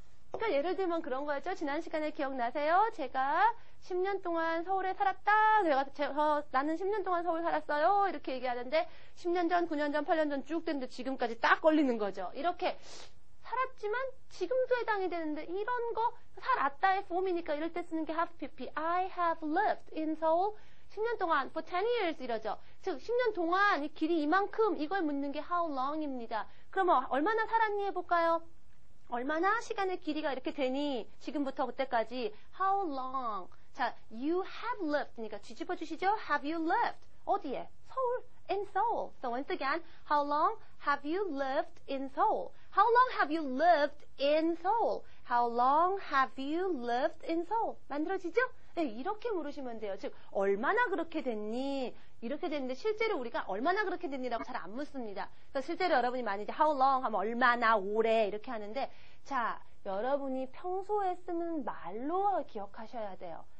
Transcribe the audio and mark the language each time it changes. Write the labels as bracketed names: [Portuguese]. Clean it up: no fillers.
[Korean] 그러니까 예를 들면 그런 거였죠. 지난 시간에 기억나세요? 제가 10년 동안 서울에 살았다. 나는 10년 동안 서울 살았어요. 이렇게 얘기하는데 10년 전, 9년 전, 8년 전 쭉 됐는데 지금까지 딱 걸리는 거죠. 이렇게 살았지만 지금도 해당이 되는데 이런 거 살았다의 폼이니까 이럴 때 쓰는 게 have pp. [English] I have lived in Seoul [Korean] 10년 동안 [English] for 10 years [Korean] 이러죠. 즉 10년 동안 이 길이 이만큼 이걸 묻는 게 how long입니다. 그러면 얼마나 살았니 해볼까요? 얼마나 시간의 길이가 이렇게 되니 지금부터 그때까지 how long. 자, [English] you have lived [Korean] 니까 뒤집어 주시죠. [English] Have you lived? [Korean] 어디에? 서울. [English] In Seoul. So once again, how long have you lived in Seoul? How long have you lived in Seoul? How long have you lived in Seoul? [Korean] 만들어지죠? 네, 이렇게 물으시면 돼요. 즉, 얼마나 그렇게 됐니? 이렇게 됐는데 실제로 우리가 얼마나 그렇게 됐니라고 잘 안 묻습니다. 그래서 실제로 여러분이 많이 이제 how long 하면 얼마나 오래 이렇게 하는데 자, 여러분이 평소에 쓰는 말로 기억하셔야 돼요.